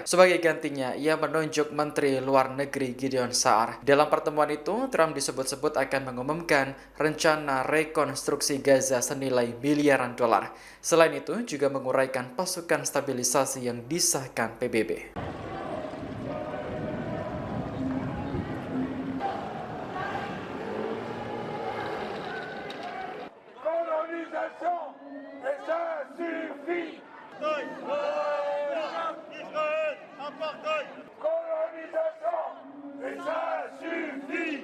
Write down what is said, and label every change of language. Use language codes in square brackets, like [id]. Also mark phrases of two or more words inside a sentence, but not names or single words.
[id] Sebagai gantinya, ia menunjuk Menteri Luar Negeri Gideon Saar. Dalam pertemuan itu, Trump disebut-sebut akan mengumumkan rencana rekonstruksi Gaza senilai miliaran dolar. Selain itu, juga menguraikan pasukan stabilisasi yang disahkan PBB. [fr] Colonisation, et ça suffit. Colonisation, et ça suffit.